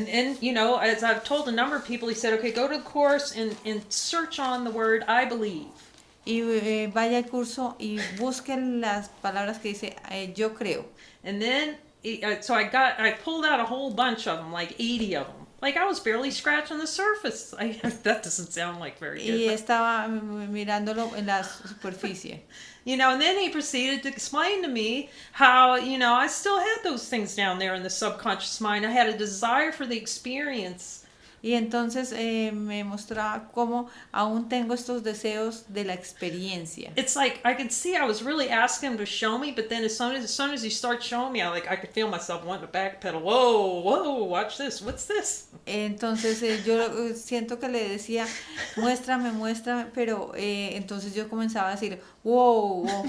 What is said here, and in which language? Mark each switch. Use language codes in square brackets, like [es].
[en] And as I've told a number of people, he said, okay, go to the course and search on the word I believe. [es] Y vaya al curso y busquen las palabras que dice, yo creo. [en] And then, so I pulled out a whole bunch of them, like 80 of them. Like I was barely scratching the surface. That doesn't sound like very good. [es] Y estaba mirándolo en la superficie. [en] And then he proceeded to explain to me how, I still had those things down there in the subconscious mind. I had a desire for the experience. [es] Y entonces me mostraba cómo aún tengo estos deseos de la experiencia. [en] It's like I could see I was really asking him to show me, but then as soon as he starts showing me, I could feel myself wanting to backpedal. Whoa, watch this. What's this? [es] Entonces yo siento que le decía, muéstrame, pero entonces yo comenzaba a decir, wow.